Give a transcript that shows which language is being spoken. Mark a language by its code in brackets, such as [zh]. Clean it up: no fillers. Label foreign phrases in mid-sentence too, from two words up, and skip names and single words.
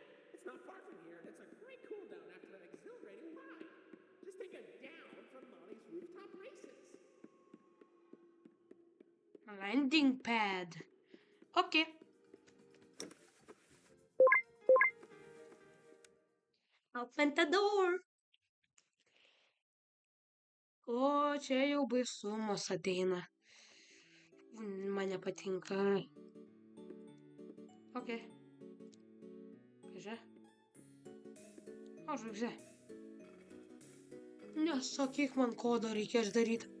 [en] It's not far from here, and it's a great cool down after that exhilarating ride. Just take a down from Molly's rooftop races. Landing pad. Okej. Open the door. [lt] O, čia jau baisumas ateina. Man nepatinka. Okej. Kaže? O, žvaigždė. Nesakyk man kodą reikės daryti.